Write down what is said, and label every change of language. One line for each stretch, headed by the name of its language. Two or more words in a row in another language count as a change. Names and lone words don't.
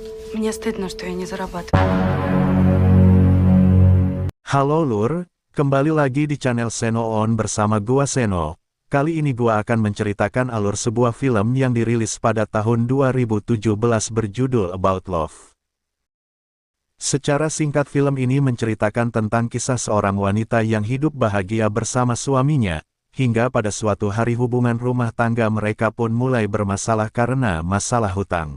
Russian: Мне стыдно, что я не зарабатываю.
Indonesian: Halo Lur, kembali lagi di channel Seno On bersama gua Seno. Kali ini gua akan menceritakan alur sebuah film yang dirilis pada tahun 2017 berjudul About Love. Secara singkat film ini menceritakan tentang kisah seorang wanita yang hidup bahagia bersama suaminya, hingga pada suatu hari hubungan rumah tangga mereka pun mulai bermasalah karena masalah hutang.